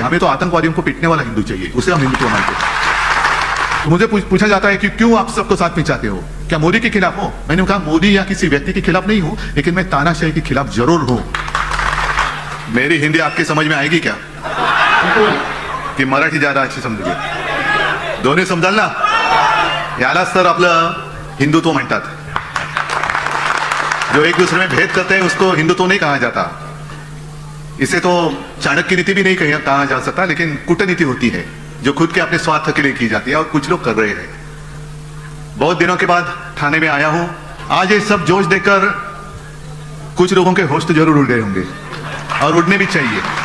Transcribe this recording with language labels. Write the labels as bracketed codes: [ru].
[hi] हमें तो आतंकवादियों को पीटने वाला हिंदू चाहिए, उसे हम हिंदुत्व मानते हैं। तो मुझे पूछा जाता है कि क्यों आप सबको साथ में चाहते हो? क्या मोदी के खिलाफ हो? मैंने कहा मोदी या किसी व्यक्ति के खिलाफ नहीं हूं, लेकिन मैं तानाशाही के खिलाफ जरूर हूं। मेरी हिंदी आपकी समझ में आएगी क्या कि मराठी ज्यादा अच्छी समझोगे? [mr] दोन्ही समजाल ना? यालाच तर आपलं हिंदुत्व म्हणतात। [hi] जो एक दूसरे में भेद करते हैं उसको हिंदुत्व नहीं कहा जाता। इसे तो चाणक्य नीति भी नहीं कहा जा सकता, लेकिन कूटनीति होती है जो खुद के अपने स्वार्थ के लिए की जाती है और कुछ लोग कर रहे हैं। बहुत दिनों के बाद थाने में आया हूं। आज ये सब जोश देखकर कुछ लोगों के होश तो जरूर उड़ गए होंगे और उड़ने भी चाहिए।